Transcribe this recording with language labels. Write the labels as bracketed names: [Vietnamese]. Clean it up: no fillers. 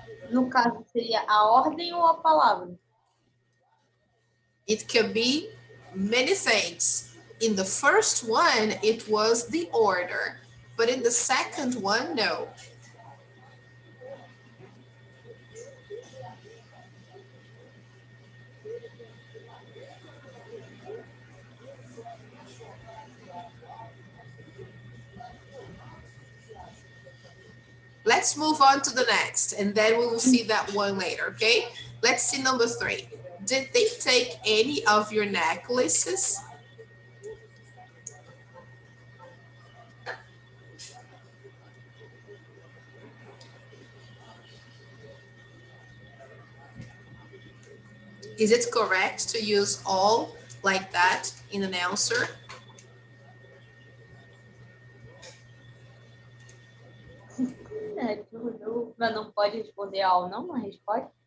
[Portuguese] No caso, seria a ordem ou a palavra? [English] It can be many things. In the first one, it was the order, but in the second one, no. Let's move on to the next, and then we will see that one later, okay? Let's see number 3. Did they take any of your necklaces? Is it correct to use all like that in an answer? [Portuguese] É tudo, mas não pode responder ao não, mas pode.